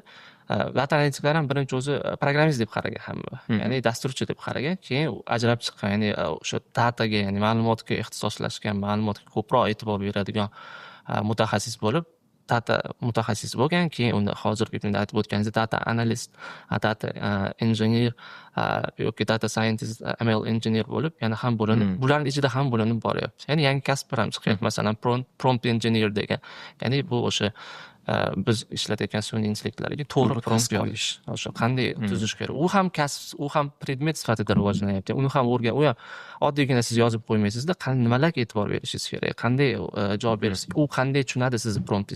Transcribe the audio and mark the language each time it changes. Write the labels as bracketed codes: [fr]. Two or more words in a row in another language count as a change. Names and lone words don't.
[uz] Data analitiklar ham birinchi o'zi programmist deb qaragan hamma. Ya'ni dasturchi deb qaragan, keyin ajrab chiqqan, ya'ni o'sha dataga, ya'ni ma'lumotga ixtisoslashgan, ma'lumotga ko'proq e'tibor beradigan mutaxassis bo'lib, data mutaxassis bo'lgan, keyin unda hozirgi kunda aytib o'tganingizdek [en] data analyst, data engineer [uz] yoki [en] data scientist, ML engineer [uz] bo'lib, yana ham bo'linib, bularning ichida ham bo'linib boryapti. Ya'ni yangi kasblar ham chiqyapti, masalan, [en] prompt engineer [uz] degan. Ya'ni bu o'sha biz ishlatayotgan sun'iy intellektlarga to'g'ri prompt yozish, o'sha qanday tuzish kerak. U ham kasb, u ham predmet sifatida rivojlanyapti. Uni ham u ham oddiygina siz yozib qo'ymaysizda, nimalarga e'tibor berishingiz kerak, qanday javob berasiz, u qanday tushunadi sizni promptingiz.